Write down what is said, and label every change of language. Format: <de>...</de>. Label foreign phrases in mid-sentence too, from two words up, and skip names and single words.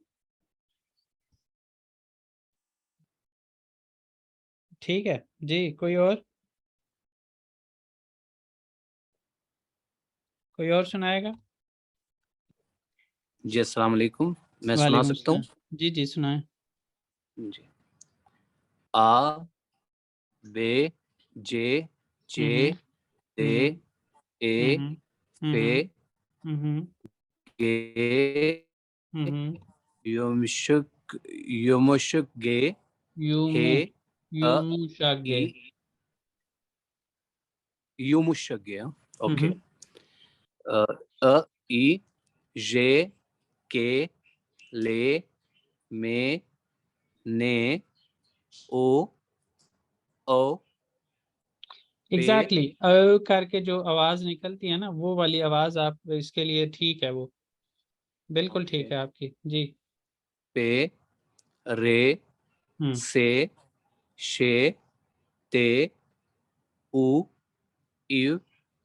<hi>ठीक है जी। कोई और सुनाएगा? जी</hi> <ar>السلام علیکم,</ar> <hi>मैं सुना वालेकुम सकता हूँ? सलाम। जी जी सुनाए। जी। आ बे जे चे हम्म दे हम्म ए हम्म फे हम्म हम्म गे हम्म यमशक यमशक गे हे युमु अ युमुशागे। ई यमशक गे। ओके। हम्म अ ई जे के ले में ने ओ ओ पे</hi> <en>exactly exactly.</en> <hi>करके जो आवाज निकलती है ना, वो वाली आवाज आप इसके लिए ठीक है, वो बिल्कुल ओके ठीक है आपकी। जी पे रे हम्म से शे ते उ इव वे</hi>